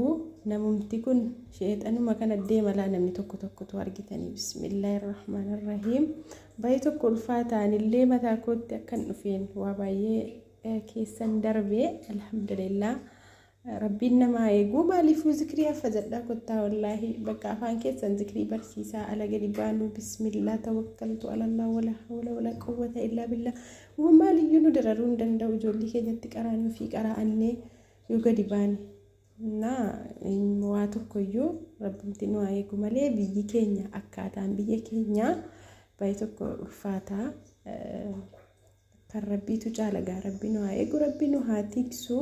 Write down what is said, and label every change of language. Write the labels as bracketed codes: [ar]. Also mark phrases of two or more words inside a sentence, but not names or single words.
[om] Namumti kun sheexanuma kana deemalaa namni tokkotu argitanii bismillahirrahmanirrahiim. Baay'ee tokko ulfaataanillee mataa kootti akkan dhufeen waa baay'ee keessan darbee alhamdulillah. Rabbiin nama eeguu maaliifuu zikrii haffazadhaa kottaa wallaahi bakka afaan keessan zikrii barsiisaa ala gadi baanu [ar] بسم الله توكلت على الله ولا حول ولا قوة إلا بالله. [om] Maaliyyuu nu dararuu hin danda'u ijoollee keenyatti qaraanii fi qara'annee yoo gadi baane. Waa tokkoyyuu rabbiin nu eegu malee biyyi keenya akkaataan biyya keenya baay'ee tokko ulfaataa. Kan rabbiitu caala gaa rabbiin nu eegu rabbiin nu haa tiksu.